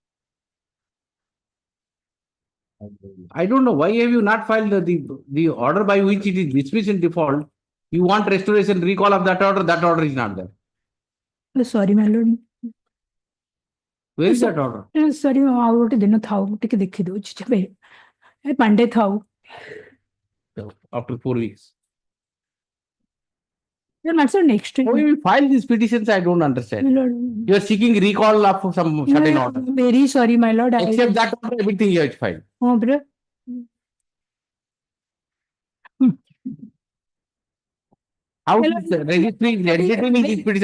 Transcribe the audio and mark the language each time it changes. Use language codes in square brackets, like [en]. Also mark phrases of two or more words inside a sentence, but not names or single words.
[en] I don't know. Why have you not filed the order by which it is dismissed in default? You want restoration, recall of that order is not there. Sorry, my lord. Where is that order? Sorry, [or] ଆଉ ଗୋଟେ ଦିନ ଥାଉ ଟିକେ ଦେଖି ଦଉଛି ଯେବେ ଏ ପାଣ୍ଡେ ଥାଉ. [en] After 4 weeks. Your answer next week. How you file these petitions? I don't understand. My lord. You are seeking recall of some certain order. Very sorry, my lord. Except that order, everything you have filed. Oh, bro. How is registering entertaining this petition?